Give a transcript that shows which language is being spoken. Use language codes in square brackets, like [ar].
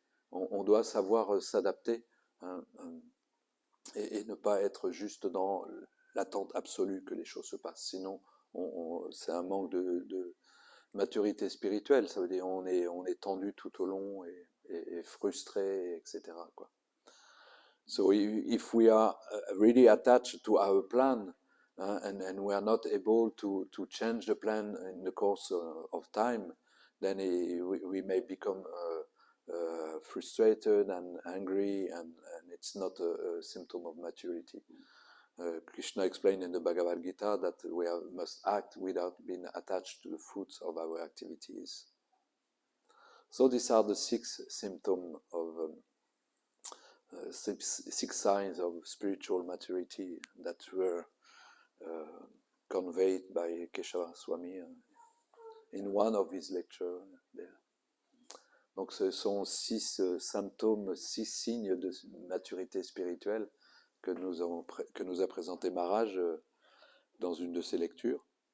[fr] On doit savoir s'adapter, hein, et ne pas être juste dans l'attente absolue que les choses se passent. Sinon, c'est un manque de maturité spirituelle. Ça veut dire on est tendu tout au long et frustré, etc., quoi. [en] So if we are really attached to our plan, and we are not able to change the plan in the course of time, then we may become frustrated and angry, and it's not a symptom of maturity. Krishna explained in the Bhagavad Gita that we must act without being attached to the fruits of our activities. So these are the six symptoms of six signs of spiritual maturity that were conveyed by Keshava Swami in one of his lectures there. [fr] Donc ce sont six symptômes, six signes de maturité spirituelle que nous a présenté Maharaj dans une de ses lectures.